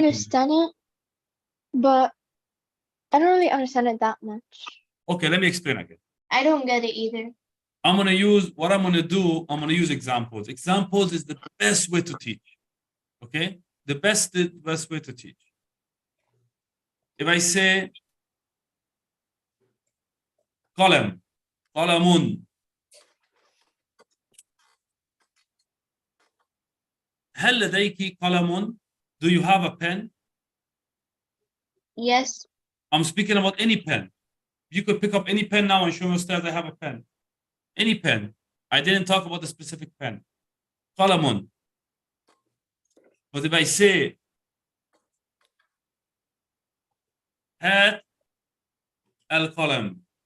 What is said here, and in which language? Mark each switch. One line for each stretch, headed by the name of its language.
English: understand it, but I don't really understand it that much. Okay, let me explain again. I don't get it either. I'm gonna use examples. Examples is the best way to teach. Okay, the best way to teach. If I say
Arabic: قلم هل لديك قلم?
English: Do you have a pen? Yes. I'm speaking about any pen. You could pick up any pen now and show me Ustaz I have a pen. Any pen. I didn't talk about the specific pen.
Arabic: قلم.
English: But if I say
Arabic: هات القلم,